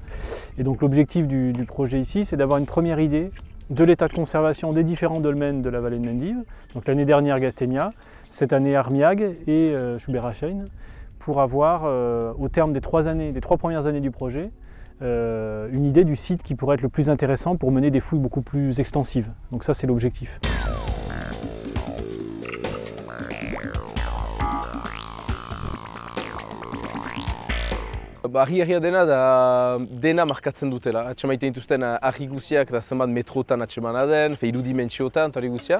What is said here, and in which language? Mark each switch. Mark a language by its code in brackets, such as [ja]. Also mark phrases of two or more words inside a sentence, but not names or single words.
[fr] Et donc l'objectif du projet ici, c'est d'avoir une première idée de l'état de conservation des différents dolmens de la vallée de Mendive. Donc l'année dernière Gasteignat, cette année Armiag et Schuberachen, pour avoir au terme des 3 premières années du projet, une idée du site qui pourrait être le plus intéressant pour mener des fouilles beaucoup plus extensives. Donc ça c'est l'objectif. [eu] Argi-argia dena markatzen dutela. Atxemaiten dituzten argi guziak eta zenbat metrotan atxemana den, irudimentsiotan eta hori guzia.